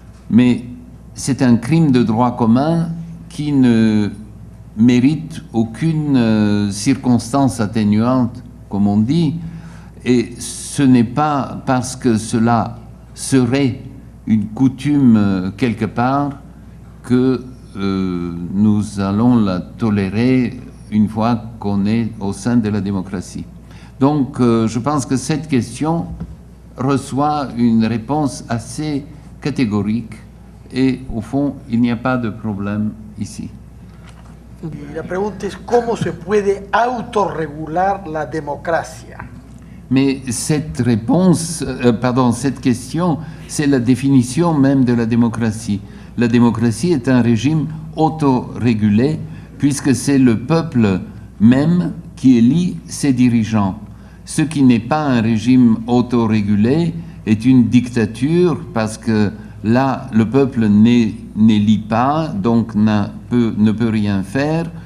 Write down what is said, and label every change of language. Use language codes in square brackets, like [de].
[fr] Mais c'est un crime de droit commun qui ne mérite aucune circonstance atténuante, comme on dit, et ce n'est pas parce que cela serait une coutume quelque part que nous allons la tolérer une fois qu'on est au sein de la démocratie. Donc je pense que cette question reçoit une réponse assez catégorique et au fond, il n'y a pas de problème ici. [es] Y la pregunta es cómo se puede autorregular la democracia. [fr] Mais cette réponse, cette question, c'est la définition même de la démocratie. La démocratie est un régime autorégulé puisque c'est le peuple même qui élit ses dirigeants. Ce qui n'est pas un régime autorégulé est une dictature parce que là, le peuple n'élit pas, donc ne peut rien faire.